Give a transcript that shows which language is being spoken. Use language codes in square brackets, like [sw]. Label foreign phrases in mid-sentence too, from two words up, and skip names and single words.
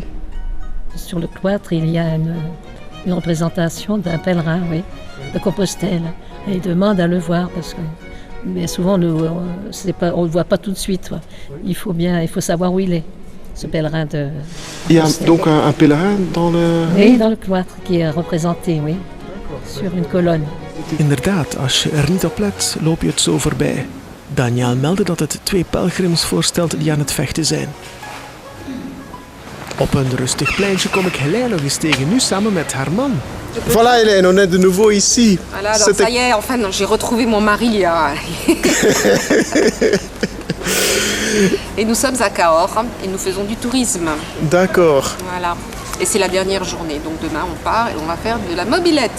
[fr] Sur le cloître, il y a une représentation d'un pèlerin, oui, de Compostelle. Et ils demandent à le voir parce que bien souvent, on ne le voit pas tout de suite. Il faut savoir où il est, ce pèlerin de Compostelle. Il y a donc un pèlerin dans le... Oui, dans le cloître, qui est représenté, oui, sur une colonne. [nl] Inderdaad, als je niet op let, loop je het zo voorbij. Daniel meldde dat het 2 pelgrims voorstelt die aan het vechten zijn. Op een rustig pleintje kom ik Helene nog eens tegen, nu samen met haar man. [fr] Voilà Hélène, on est de nouveau ici. Voilà, alors ça y est, enfin, j'ai retrouvé mon mari. Et nous sommes à Cahors et nous faisons du tourisme. D'accord. Voilà. Et c'est la dernière journée, donc demain on part et on va faire de la mobilette.